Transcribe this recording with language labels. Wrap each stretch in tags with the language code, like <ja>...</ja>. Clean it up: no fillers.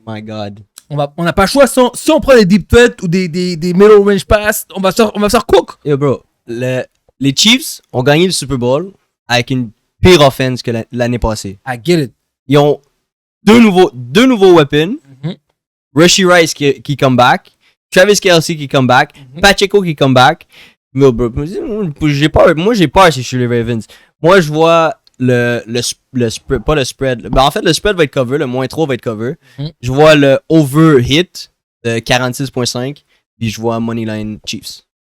<en>My God.</en> <fr>On n'a pas le choix. Si on prend des</fr> <en>deep threats</en> <fr>ou des</fr> <en>middle range pass,</en> <fr>on va se faire cook.</fr> <en>Yo, bro,</en> <fr>les Chiefs ont gagné le Super Bowl avec une pire offense que l'année passée.</fr> <en>I get it.</en> <fr>Ils ont deux nouveaux weapons. Rashee Rice qui</fr> <en>come back.</en> <fr>Travis Kelce qui</fr> <en>come back.</en> <fr>Pacheco qui come back. Mais bro, j'ai peur. Moi, j'ai peur si je suis les Ravens. Moi, je vois le spread, pas le spread. Ben, en fait, le spread va être cover. Le -3 va être cover. Je vois le over hit de 46.5. Puis je vois Moneyline Chiefs.</fr>